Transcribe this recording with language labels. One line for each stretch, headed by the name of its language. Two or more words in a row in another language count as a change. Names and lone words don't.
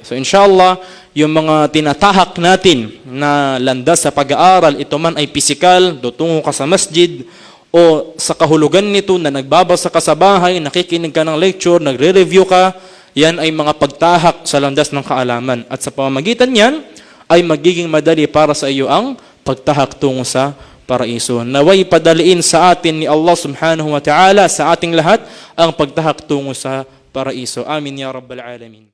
Filipino: So inshallah, yung mga tinatahak natin na landas sa pag-aaral, ito man ay pisikal, tutungo ka sa masjid, o sa kahulugan nito na nagbabasa ka sa bahay, nakikinig ka ng lecture, nagre-review ka, yan ay mga pagtahak sa landas ng kaalaman. At sa pamamagitan yan, ay magiging madali para sa iyo ang pagtahak tungo sa paraiso. Naway padaliin sa atin ni
Arabic: الله سبحانه وتعالى,
Filipino: sa ating lahat, ang pagtahak tungo sa paraiso.
Arabic: آمين يا رب العالمين.